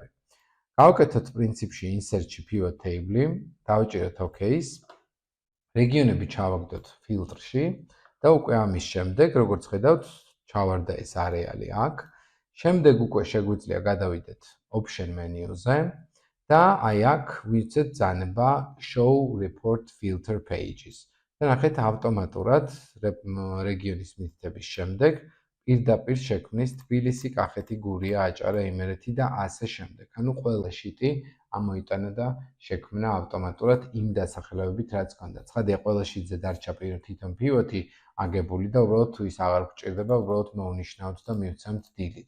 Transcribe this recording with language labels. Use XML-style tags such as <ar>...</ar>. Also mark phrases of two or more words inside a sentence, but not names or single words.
<ka>გავაკეთოთ პრინციპში insert-ში</ka> <en>pivot table,</en> <ka>დავჭიროთ OK-ს, რეგიონები ჩავაგდოთ ფილტრში და უკვე ამის შემდეგ, როგორც ხედავთ, ჩავარდა ეს არეალი აქ. შემდეგ უკვე შეგვიძლია გადავიდეთ</ka> <en>option menu-</en> <ka>ზე და აი აქ ვივცეთ ბრძანება</ka> <en>show report filter pages.</en> <ka>და ნახეთ ავტომატურად რეგიონის მითითების შემდეგ პირდაპირ შექმნის თბილისი, კახეთი, გურია, აჭარა, იმერეთი და ასე შემდეგ. ანუ ყველა შიტი ამოიტანა და შექმნა ავტომატურად იმ დასახელებებით, რაც ჰქონდა. ცხადია, ყველა შიტზე დარჩა თვითონ პივოტი აგებული და უბრალოდ თუ ის აღარ გვჭირდება, უბრალოდ მოვნიშნავთ და მივცემთ delete-ს.</ka>